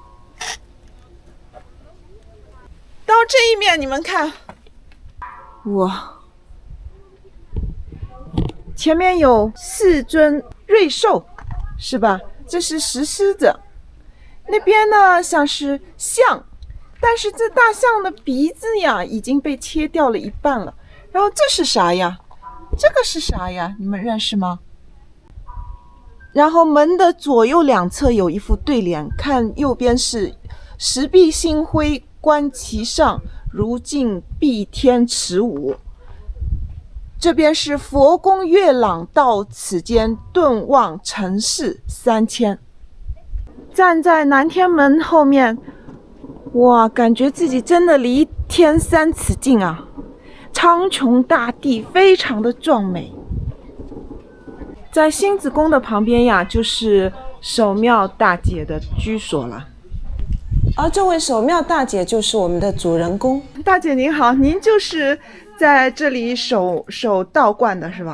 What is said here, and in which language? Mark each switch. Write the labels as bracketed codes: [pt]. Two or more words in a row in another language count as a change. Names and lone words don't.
[zh] 到這一面你們看，哇，前面有4尊瑞獸，是吧？這是石獅子，那邊呢像是象，但是這大象的鼻子呀已經被切掉了一半了。然後這是啥呀？這個是啥呀？你們認識嗎？然後門的左右兩側有一副對聯，看右邊是石壁星輝觀其上，如鏡碧天池舞。這邊是佛宮月朗到此間，頓望塵世3000。站在南天門後面，哇，感覺自己真的離天3尺近啊！蒼穹大地，非常的壯美。在星子宮的旁邊呀，就是守廟大姐的居所了。而這位守廟大姐就是我們的主人公。大姐您好，您就是在這裡守道觀的是吧？